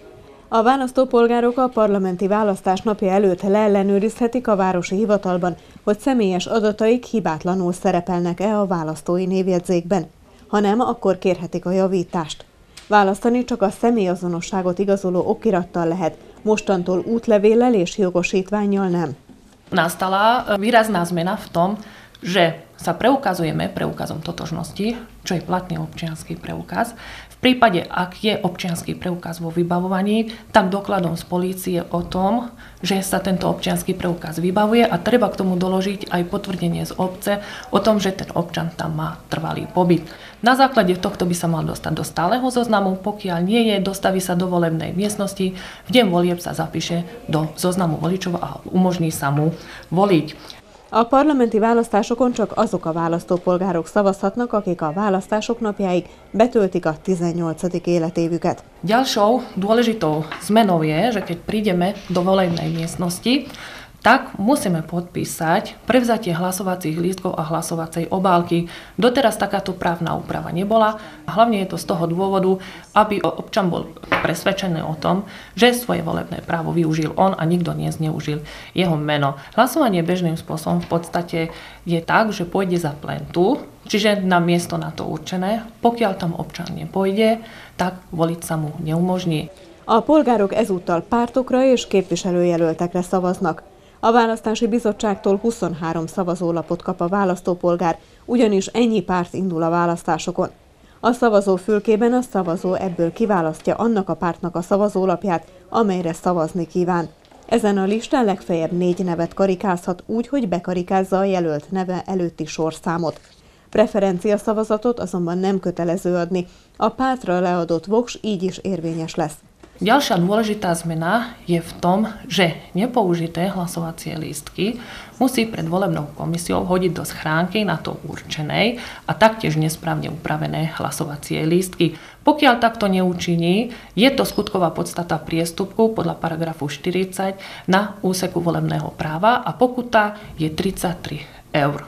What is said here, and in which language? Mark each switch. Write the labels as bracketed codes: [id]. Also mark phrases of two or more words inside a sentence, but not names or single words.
[hu] A választópolgárok a parlamenti választás napja előtt leellenőrizhetik a városi hivatalban, hogy személyes adataik hibátlanul szerepelnek-e a választói névjegyzékben. Ha nem, akkor kérhetik a javítást. Választani csak a személyazonosságot igazoló okirattal lehet, mostantól útlevéllel és jogosítvánnyal nem. [sk] Nastala výrazná zmena v tom, že sa preukazujeme preukazom totožnosti, čo je platný občiansky preukaz. V prípade, ak je občiansky preukaz vo vybavovaní, tak dokladom z polície o tom, že sa tento občiansky preukaz vybavuje a treba k tomu doložiť aj potvrdenie z obce o tom, že ten občan tam má trvalý pobyt. Na základe tohto by sa mal dostať do stáleho zoznamu, pokiaľ nie je, dostaví sa do volebnej miestnosti, v deň volieb sa zapíše do zoznamu voličov a umožní sa mu voliť. [hu] A parlamenti választásokon csak azok a választópolgárok szavazhatnak, akik a választások napjáig betöltik a 18. életévüket. [sk] Ďalšou dôležitou zmenou je, že keď prídeme do volebnej miestnosti, tak musíme podpísať prevzatie hlasovacích lístkov a hlasovacej obálky. Doteraz takáto právna úprava nebola. Hlavne je to z toho dôvodu, aby občan bol presvedčený o tom, že svoje volebné právo využil on a nikto nezneužil jeho meno. Hlasovanie bežným spôsobom v podstate je tak, že pôjde za plentu, čiže na miesto na to určené. Pokiaľ tam občan nepôjde, tak voliť sa mu neumožní. [hu] A polgárok ezúttal pártokra és képviselőjelöltekre szavaznak. A választási bizottságtól 23 szavazólapot kap a választópolgár, ugyanis ennyi párt indul a választásokon. A szavazófülkében a szavazó ebből kiválasztja annak a pártnak a szavazólapját, amelyre szavazni kíván. Ezen a listán legfeljebb 4 nevet karikázhat úgy, hogy bekarikázza a jelölt neve előtti sorszámot. Preferencia szavazatot azonban nem kötelező adni, a pártra leadott voks így is érvényes lesz. [sk] Ďalšia dôležitá zmena je v tom, že nepoužité hlasovacie lístky musí pred volebnou komisiou hodiť do schránky na to určenej a taktiež nesprávne upravené hlasovacie lístky. Pokiaľ takto neučiní, je to skutková podstata priestupku podľa paragrafu 40 na úseku volebného práva a pokuta je 33 eur.